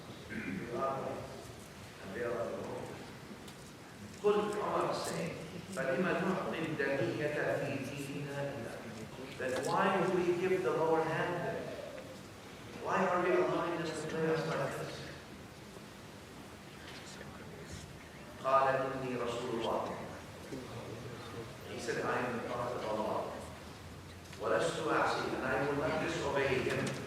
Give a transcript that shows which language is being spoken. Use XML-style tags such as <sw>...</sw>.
<en>You are right and they are wrong.</en> <ar>قلت</ar> <en>Umar saying,</en> <ar>فَلِمَ نُعْطِي الدَّنِيَّةَ فِي دِينِنَا إِلَّا.</ar> <en>Then why do we give the lower hand then? Why are we allowing this to play us like this?</en> <ar>قال إني رسول الله.</ar> <en>He said, I am the Prophet of Allah.</en> <ar>ولست أعصي,</ar> <en>and I will not disobey him.</en>